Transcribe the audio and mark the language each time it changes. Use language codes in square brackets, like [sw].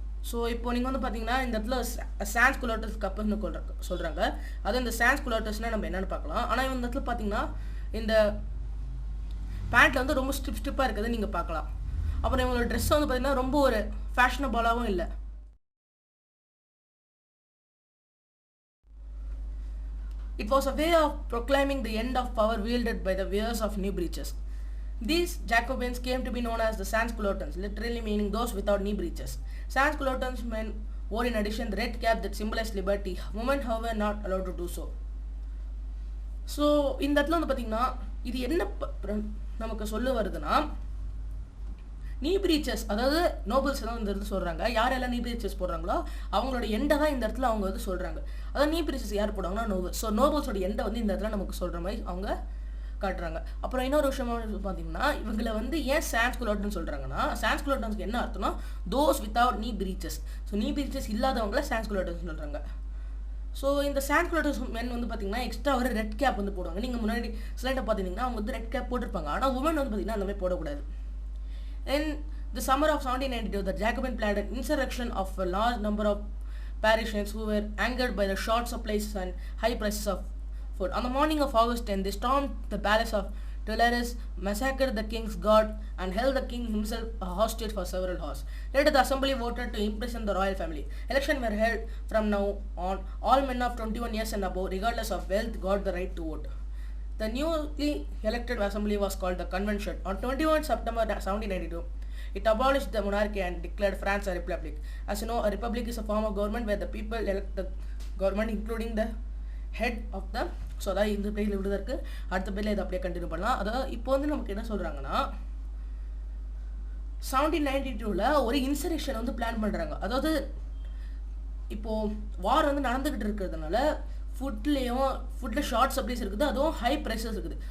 [ta] So இப்போ நீங்கள் வந்து பார்த்தீங்கன்னா இந்த இடத்துல சான்ஸ் குலோட்டர்ஸ் கப்புன்னு சொல்கிறாங்க. அது இந்த சான்ஸ் குலோட்டர்ஸ்னால் நம்ம என்னென்னு பார்க்கலாம். ஆனால் இந்த இடத்துல பார்த்தீங்கன்னா இந்த பேண்ட்டில் வந்து ரொம்ப ஸ்ட்ரிப்பாக இருக்குது நீங்கள் பார்க்கலாம். அப்புறம் இவங்களோட ட்ரெஸ் வந்து பார்த்தீங்கன்னா ரொம்ப ஒரு ஃபேஷனபுளாகவும் இல்லை. [en] It was a way of proclaiming the end of power wielded by the wearers of knee breeches. These Jacobins came to be known as the sans-culottons, literally meaning those without knee breeches. Sans-culottons men wore in addition the red cap that symbolized liberty. Women, however, not allowed to do so. So இந்த இடத்துல வந்து பார்த்திங்கன்னா இது என்ன நமக்கு சொல்ல வருதுன்னா knee breeches, அதாவது நோபல்ஸ் தான் இந்த இடத்துல சொல்கிறாங்க. யாரெல்லாம் நீ பிரீச்சஸ் போடுறாங்களோ அவங்களோட எண்டை தான் இந்த இடத்துல அவங்க வந்து சொல்கிறாங்க. அதாவது நீ பிரீச்சஸ் யார் போடுவாங்கன்னா நோபல்ஸ். ஸோ நோபல்ஸோட எண்டை வந்து இந்த இடத்துல நமக்கு சொல்கிற மாதிரி அவங்க காட்டுறாங்க. அப்புறம் இன்னொரு விஷயமா பார்த்தீங்கன்னா இவங்களை வந்து ஏன் சான்ஸ் குலோட்டன்னு சொல்கிறாங்கன்னா சான்ஸ் குலோட்டன்ஸ்க்கு என்ன அர்த்தம்னா those without knee breeches. So knee breeches இல்லாதவங்கள சான்ஸ் குலோட்டன்ஸ் சொல்கிறாங்க. ஸோ இந்த சான்ஸ் குலோட்டர்ஸ் மென் வந்து பார்த்தீங்கன்னா எக்ஸ்ட்ரா ஒரு ரெட் கேப் வந்து போடுவாங்க. நீங்கள் முன்னாடி ஸ்லைட்டை பார்த்தீங்கன்னா அவங்க வந்து ரெட் கேப் போட்டிருப்பாங்க. ஆனால் உமன் வந்து பார்த்தீங்கன்னா அந்த மாதிரி போடக்கூடாது. In the summer of 1792, the Jacobin planned an insurrection of a large number of Parisians who were angered by the short supplies and high prices of food. On the morning of August 10, they stormed the palace of Tuileries, massacred the king's guard, and held the king himself a hostage for several hours. Later, the assembly voted to imprison the royal family. Elections were held from now on. All men of 21 years and above, regardless of wealth, got the right to vote. The newly elected assembly was called the Convention. On 21 September 1792, It abolished the monarchy and declared France a republic. As you know, a republic is a form of government where the people elect the government including the head of the. [ta] So அதான் இந்த பேஜில் இப்படி தான் இருக்குது. அடுத்த பேஜில் இதை அப்படியே கண்டினியூ பண்ணலாம். அதாவது இப்போ வந்து நமக்கு என்ன சொல்கிறாங்கன்னா 1792 ஒரு இன்சரக்ஷன் வந்து பிளான் பண்ணுறாங்க. அதாவது இப்போது வார் வந்து நடந்துக்கிட்டு இருக்கிறதுனால ஃபுட்டில் ஷார்ட் சப்ளைஸ் இருக்குது, அதுவும் ஹை ப்ரைஸஸ் இருக்குது.